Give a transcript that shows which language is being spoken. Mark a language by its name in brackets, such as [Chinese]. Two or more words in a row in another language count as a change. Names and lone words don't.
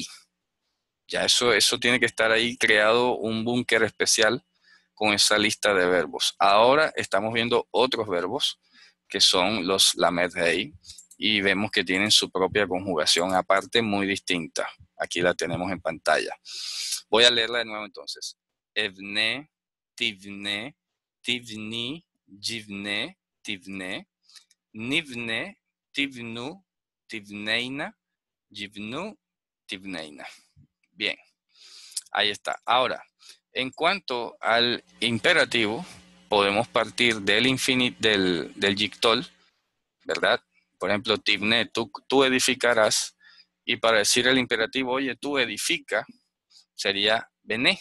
[Spanish] Ya eso tiene que estar ahí creado un búnker especial con esa lista de verbos. Ahora estamos viendo otros verbos que son los [Hebrew] למד הא [Spanish] y vemos que tienen su propia conjugación aparte muy distinta. Aquí la tenemos en pantalla. Voy a leerla de nuevo entonces. [Hebrew] אבנה, תבנה, תבני, יבנה, תבנה, נבנה, תבנו, תבנינה, יבנו, תבנינה. [Spanish] Bien, ahí está. Ahora, en cuanto al imperativo, podemos partir del yictol, ¿verdad? Por ejemplo, tivne, tú edificarás. Y para decir el imperativo, oye, tú edifica, sería bené.